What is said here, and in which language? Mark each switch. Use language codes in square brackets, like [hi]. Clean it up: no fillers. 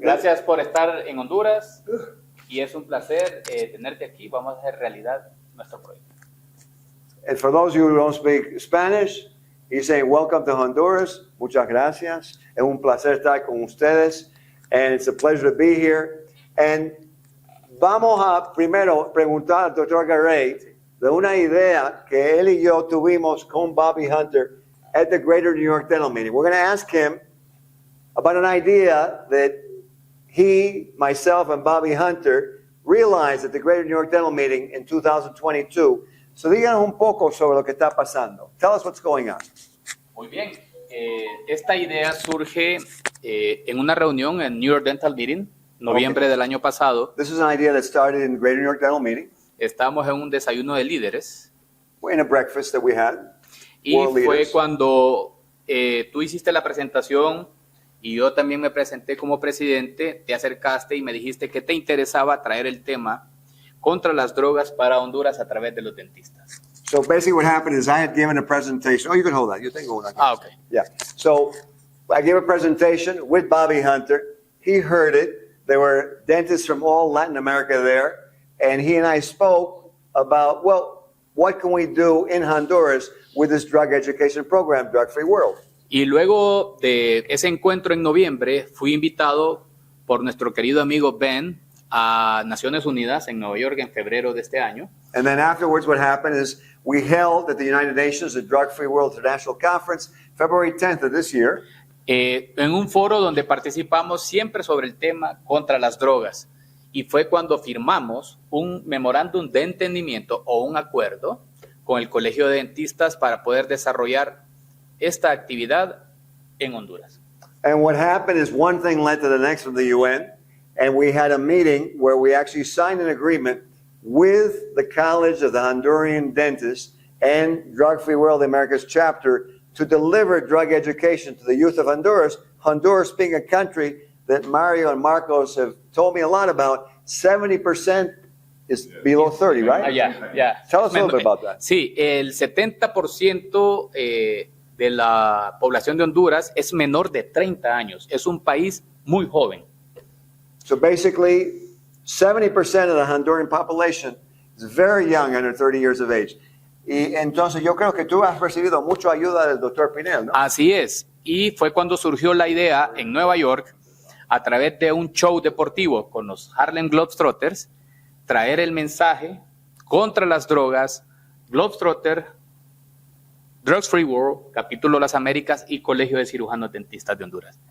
[es] Gracias por estar en Honduras y es un placer tenerte aquí. Vamos a hacer realidad nuestro proyecto. [en] And for those of you who don't speak Spanish, he's saying welcome to Honduras. [es] Muchas gracias. Es un placer estar con ustedes. [en] And it's a pleasure to be here. And [es] vamos a primero preguntar al Dr. Garay de una idea que él y yo tuvimos con Bobby Hunter [en] at the Greater New York Dental Meeting. We're going to ask him about an idea that he, myself, and Bobby Hunter realized at the Greater New York Dental Meeting in 2022. So [es] díganos un poco sobre lo que está pasando. [en] Tell us what's going on. [es] Muy bien. Esta idea surge en una reunión en New York Dental Meeting, noviembre del año pasado. [en] This is an idea that started in the Greater New York Dental Meeting. [es] Estábamos en un desayuno de líderes. [en] In a breakfast that we had. [es] Y fue cuando tú hiciste la presentación y yo también me presenté como presidente, te acercaste y me dijiste que te interesaba traer el tema contra las drogas para Honduras a través de los dentistas. [en] So basically what happened is I had given a presentation. Oh, you can hold that. You can hold that. Okay. Yeah. So I gave a presentation with Bobby Hunter. He heard it. There were dentists from all Latin America there. And he and I spoke about, well, what can we do in Honduras with this drug education program, Drug Free World? [es] Y luego de ese encuentro en noviembre, fui invitado por nuestro querido amigo Ben a Naciones Unidas en Nueva York en febrero de este año. [en] And then afterwards, what happened is we held at the United Nations the Drug Free World International Conference, February 10th of this year. [es] En un foro donde participamos siempre sobre el tema contra las drogas. Y fue cuando firmamos un memorándum de entendimiento o un acuerdo con el Colegio de Dentistas para poder desarrollar esta actividad en Honduras. [en] And what happened is one thing led to the next from the UN, and we had a meeting where we actually signed an agreement with the College of the Honduran Dentists and Drug Free World America's chapter to deliver drug education to the youth of Honduras. Honduras being a country that Mario and Marcos have told me a lot about, 70% is below 30, right? Yeah. Tell us a little bit about that. [es] Sí, el 70% de la población de Honduras es menor de 30 años. Es un país muy joven. [en] So basically, 70% of the Honduran population is very young, under 30 years of age. [es] Y entonces yo creo que tú has recibido mucha ayuda del doctor Pinel, ¿no? Así es. Y fue cuando surgió la idea en Nueva York, a través de un show deportivo con los Harlem Globetrotters, traer el mensaje contra las drogas, Globetrotter, Drugs Free World, Capítulo Las Américas y Colegio de Cirujanos Dentistas de Honduras.